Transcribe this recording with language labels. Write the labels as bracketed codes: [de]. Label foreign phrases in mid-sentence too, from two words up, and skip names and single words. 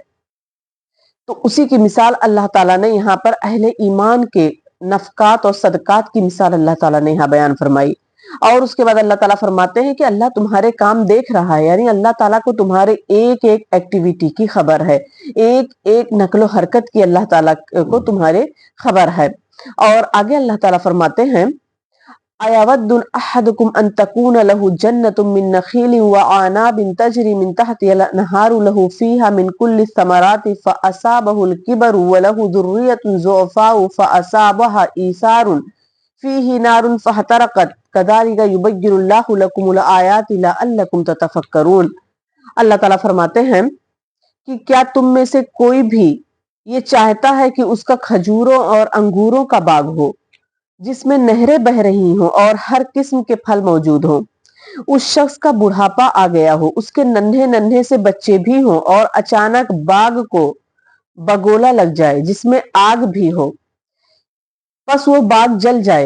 [hi] तो उसी की मिसाल अल्लाह ताला ने यहाँ पर अहले ईमान के नफकात और सदकात की मिसाल अल्लाह ताला ने यहाँ बयान फरमाई। और उसके बाद अल्लाह ताला फरमाते हैं कि अल्लाह तुम्हारे काम देख रहा है, यानी अल्लाह ताला को तुम्हारे एक एक एक्टिविटी की खबर है, एक एक नकलो हरकत की अल्लाह ताला को तुम्हारे खबर है। और आगे अल्लाह ताला फरमाते हैं, [ar] أيود أحدكم أن تكون له جنة من نخيل وأعناب تجري من تحتها الأنهار له فيها من كل الثمرات فأصابه الكبر وله ذرية ضعفاء فأصابها إعصار فيه نار فاحترقت كذلك يبين الله لكم الآيات لعلكم تتفكرون. [hi] अल्लाह ताला फरमाते हैं कि क्या तुम में से कोई भी ये चाहता है कि उसका खजूरों और अंगूरों का बाग हो जिसमें नहरें बह रही हों और हर किस्म के फल मौजूद हों, उस शख्स का बुढ़ापा आ गया हो, उसके नन्हे नन्हे से बच्चे भी हों, और अचानक बाग को बगोला लग जाए जिसमें आग भी हो, बस वो बाग जल जाए।